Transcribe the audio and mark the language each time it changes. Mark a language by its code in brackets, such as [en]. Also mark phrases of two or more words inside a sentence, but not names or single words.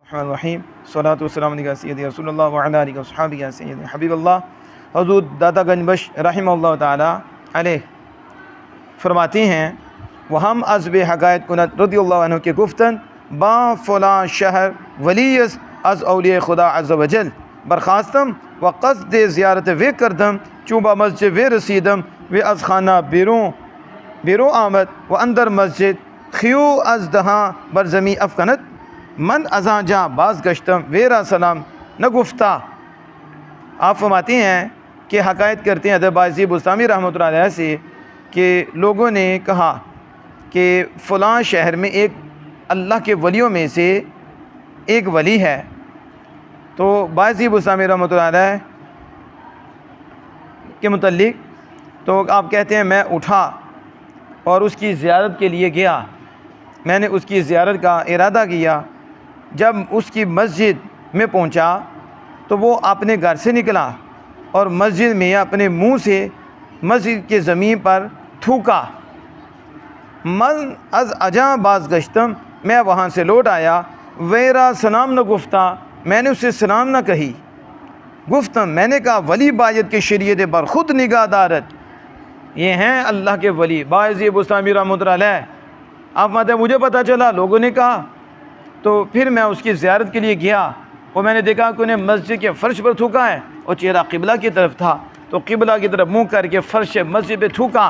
[ar] الرحمن الرحیم صلاۃ والسلام علیہ سیدی رسول اللہ وعلی آلہ وصحبہ سیدی حبیب اللہ حضور داتا گنج بخش رحمہ [fa] اللہ تعالی علیہ [ur] فرماتے ہیں [fa] وہ ہم از بے حقائق کنت رضی اللہ عنہ کے گفتن با فلاں شہر ولی از اولیاء خدا عز و جل برخاستم و قصد زیارت وے کردم چوبا مسجد وے رسیدم وے از خانہ بیرو آمد و اندر مسجد خیو از دہاں برزمی افکنت من ازاں جاں باز گشتم ویرا سلام نہ گفتہ۔ [ur] آپ فرماتے ہیں کہ حکایت کرتے ہیں حضرت بایزید بسطامی رحمۃ اللہ علیہ سے کہ لوگوں نے کہا کہ فلاں شہر میں ایک اللہ کے ولیوں میں سے ایک ولی ہے، تو بایزید بسطامی رحمۃ اللہ علیہ کے متعلق تو آپ کہتے ہیں میں اٹھا اور اس کی زیارت کے لیے گیا، میں نے اس کی زیارت کا ارادہ کیا۔ جب اس کی مسجد میں پہنچا تو وہ اپنے گھر سے نکلا اور مسجد میں اپنے منہ سے مسجد کے زمین پر تھوکا۔ [fa] من از اجاں باز گشتم، [ur] میں وہاں سے لوٹ آیا، [fa] ویرا سلام نہ گفتہ، [ur] میں نے اسے سلام نہ کہی۔ گفتم، میں نے کہا [fa] ولی باید کے [ur] شریعت پر [fa] خود نگاہ دارت، [ur] یہ ہیں اللہ کے ولی بایزید بسطامی رحمۃ اللہ علیہ۔ آپ مجھے پتہ چلا، لوگوں نے کہا، تو پھر میں اس کی زیارت کے لیے گیا اور میں نے دیکھا کہ انہیں مسجد کے فرش پر تھوکا ہے اور چہرہ قبلہ کی طرف تھا، تو قبلہ کی طرف منہ کر کے فرش مسجد پہ تھوکا۔